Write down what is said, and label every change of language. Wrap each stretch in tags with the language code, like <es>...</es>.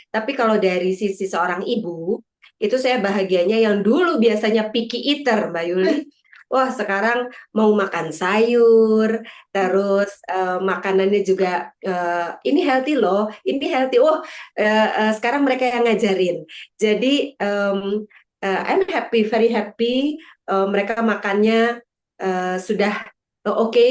<id>Tapi kalau dari sisi seorang ibu, itu saya bahagianya yang dulu biasanya</id> <en>picky eater,</en> <id>Mbak Yuli. Wah, sekarang mau makan sayur, terus makanannya juga ini healthy loh, ini healthy. Oh, sekarang mereka yang ngajarin.</id> <en>Jadi I'm happy, very happy.</en> <id>Mereka makannya sudah oke.</id>